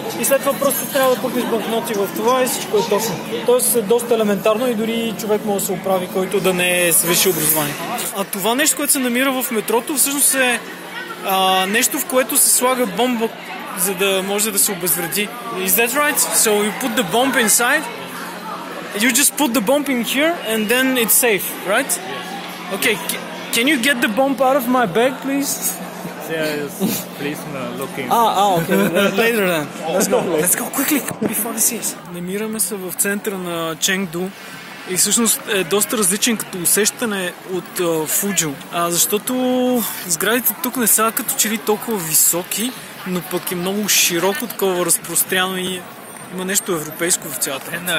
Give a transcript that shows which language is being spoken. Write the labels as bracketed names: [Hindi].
[Bulgarian] И след това просто трябва да пъкнеш банкноти в това и всичко е точно. Тоест е доста елементарно и дори човек може да се оправи, който да не е с висше образование. А това нещо, което се намира в метрото, всъщност е нещо, в което се слага бомба, за да може да се обезвреди. [English] Is that right? So you put the bomb inside, you just put the bomb in here and then it's safe, right? Okay, can you get the bomb out of my bag, please? Yes, please looking. Okay. Later then. Let's go quickly before this is. [Bulgarian] Намираме се в центъра на Ченгду и всъщност е доста различен като усещане от Фуджо. Защото сградите тук не са като че ли толкова високи, но пък е много широко, такова разпростряно и има нещо европейско в цялата.